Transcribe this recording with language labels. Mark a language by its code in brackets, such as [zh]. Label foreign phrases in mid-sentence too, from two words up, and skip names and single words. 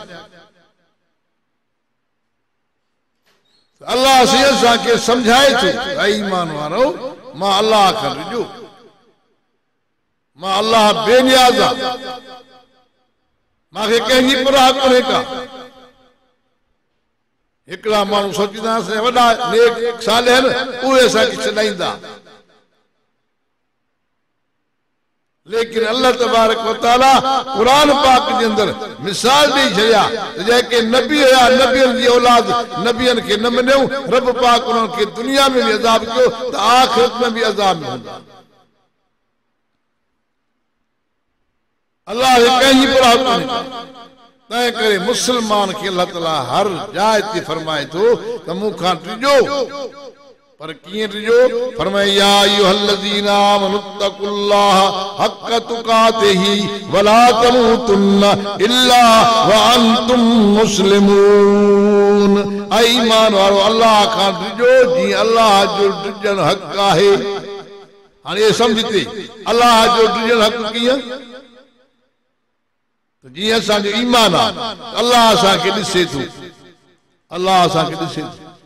[sd] अल्लाह से असांखे सम्झाए थो, ऐं ईमान वारो मां अल्लाह खां डिॼो, मां अल्लाह बेनियाज़ आहियां, मूंखे कंहिंजी परवाह कोन्हे का। हिकिड़ा माण्हू सोचींदा वॾा नेक सालिह आहिनि, उहे असांखे छॾाईंदा, लेकिन [ar] الله تبارك وتعالى [sd] कुरान पाक जे अंदरि मिसाल ॾेई छॾिया त जेके नबी हुया, नबियनि जी औलाद, नबियनि खे न मञियो, रब पाक उन्हनि खे दुनिया में बि अज़ाब कयो त आख़िरत में बि अज़ाब में हूंदा। अल्लाह खे कंहिंजी परवाह कोन्हे। तंहिं करे मुसलमान खे अल्लाह ताला हर जाइ ते फरमाए थो त मूंखां डिॼो, पर कीअं डिॼो? [ar] फरमाए يا أيها الذين آمنوا اتقوا الله حق تقاته ولا تموتن إلا وأنتم مسلمون. [sd] ऐ ईमान वारो अल्लाह खां डिॼो जीअं अल्लाह जो डिॼण हक़ आहे। हाणे ये सम्झते अल्लाह जो डिॼण हक़ कीअं? तो जीअं असांजो ईमान आहे, अल्लाह असांखे ॾिसे थो, अल्लाह असांखे ॾिसे थो।